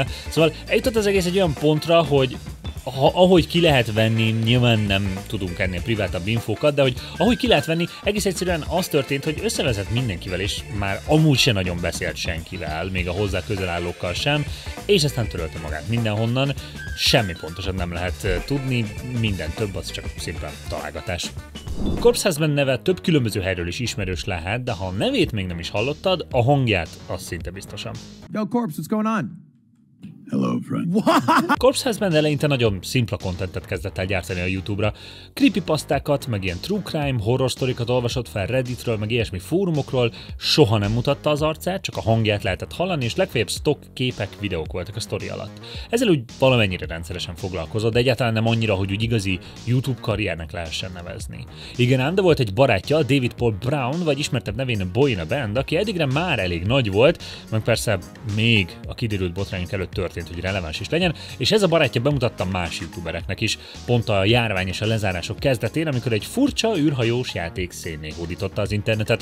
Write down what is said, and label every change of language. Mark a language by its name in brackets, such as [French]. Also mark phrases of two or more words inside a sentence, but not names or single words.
[Hungarian] Szóval eljutott az egész egy olyan pontra, hogy ahogy ki lehet venni, nyilván nem tudunk ennél privátabb infókat, de hogy ahogy ki lehet venni, egész egyszerűen az történt, hogy összevezett mindenkivel, és már amúgy se nagyon beszélt senkivel, még a hozzá közel állókkal sem, és aztán törölte magát mindenhonnan. Semmi pontosat nem lehet tudni, minden több az csak szimplán találgatás. Corpse Husband neve több különböző helyről is ismerős lehet, de ha a nevét még nem is hallottad, a hangját az szinte biztosan. [English] Yo, Corpse, what's going on? Hello, friend. [Hungarian] Corpse Husband eleinte nagyon szimpla kontentet kezdett el gyártani a YouTube-ra. Creepypasztákat, meg ilyen [English] true crime, [Hungarian] horror sztorikat olvasott fel Redditről, meg ilyesmi fórumokról, soha nem mutatta az arcát, csak a hangját lehetett hallani, és legfeljebb stock képek, videók voltak a sztori alatt. Ezzel úgy valamennyire rendszeresen foglalkozott, de egyáltalán nem annyira, hogy úgy igazi YouTube karriernek lehessen nevezni. Igen ám, de volt egy barátja, David Paul Brown, vagy ismertebb nevén Boy in a Band, aki eddigre már elég nagy volt, meg persze még a kiderült botrányok előtt történt, hogy releváns is legyen, és ez a barátja bemutatta más youtubereknek is, pont a járvány és a lezárások kezdetén, amikor egy furcsa űrhajós játék szénné hódította az internetet.